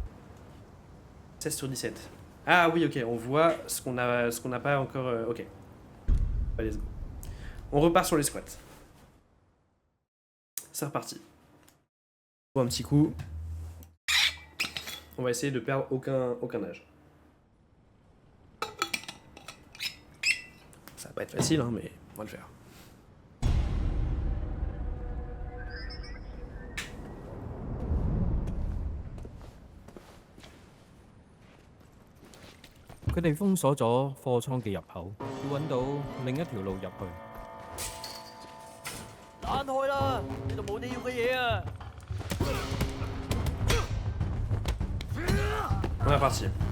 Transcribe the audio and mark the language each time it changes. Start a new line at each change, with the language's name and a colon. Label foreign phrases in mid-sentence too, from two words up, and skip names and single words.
French: 16 sur 17. Ah oui, ok, on voit ce qu'on n'a pas encore... ok. Allez,
English: let's go.
French: On repart sur les squats. C'est reparti. Bon, un petit coup. On va essayer de perdre aucun âge. Ça va pas être facile, hein, mais on va le faire.
Cantonese: 佢哋封鎖咗貨倉嘅入口，要揾到另一條路入去。彈開啦！呢度冇你要嘅嘢啊！
French: On est parti.